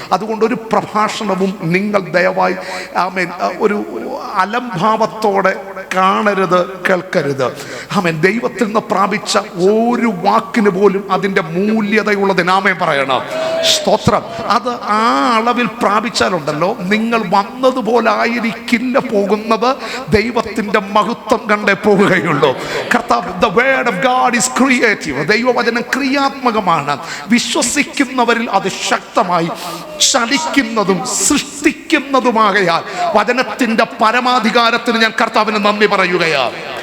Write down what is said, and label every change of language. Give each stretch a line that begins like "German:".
Malayalam: അതുകൊണ്ട് ഒരു പ്രഭാഷണവും നിങ്ങൾ ദയവായി ഒരു അലംഭാവത്തോടെ കാണരുത്, കേൾക്കരുത്. ദൈവത്തിൽ നിന്ന് പ്രാപിച്ച ഒരു വാക്കിന് പോലും അതിൻ്റെ മൂല്യതയുള്ളതിന് ആമേൻ പറയണം. സ്തോത്രം. അത് ആ അളവിൽ പ്രാപിച്ചാലുണ്ടല്ലോ, നിങ്ങൾ വന്നതുപോലെ ആയിരിക്കില്ല പോകുന്നത്. ദൈവത്തിൻ്റെ മഹത്വം കണ്ടേ പോവുകയുള്ളൂ. കർത്താവ്,
English: the word of God is creative.
Malayalam: ദൈവവചനം ക്രിയാത്മകമാണ്. വിശ്വസിക്കുന്നവരിൽ അത് ശക്തമായി ചലിക്കുന്നതും സൃഷ്ടിക്കുന്നതുമാകയാൽ വചനത്തിൻ്റെ പരമാധികാരത്തിന് ഞാൻ കർത്താവിന് നന്ദി പറയുകയാണ്.